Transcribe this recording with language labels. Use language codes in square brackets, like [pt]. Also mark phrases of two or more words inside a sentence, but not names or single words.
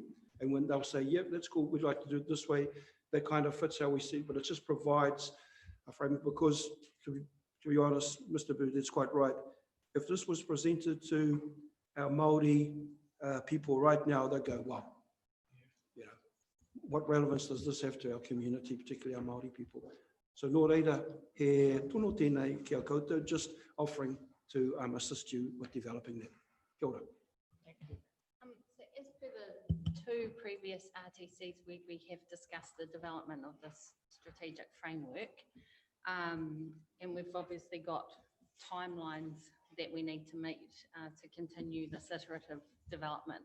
[en] And when they'll say, yep, that's cool, we'd like to do it this way, that kind of fits how we see it, but it just provides a framework. Because to be honest, Mr. Bird is quite right. If this was presented to our Māori people right now, they'd go, wow, you know, what relevance does this have to our community, particularly our Māori people? [mi] So nō reira, he tono tēnei ki a koutou, [en] just offering to assist you with developing that. [mi] Kia ora. [en] So as per the 2 previous RTCs, we have discussed the development of this strategic framework. And we've obviously got timelines that we need to meet to continue this iterative development.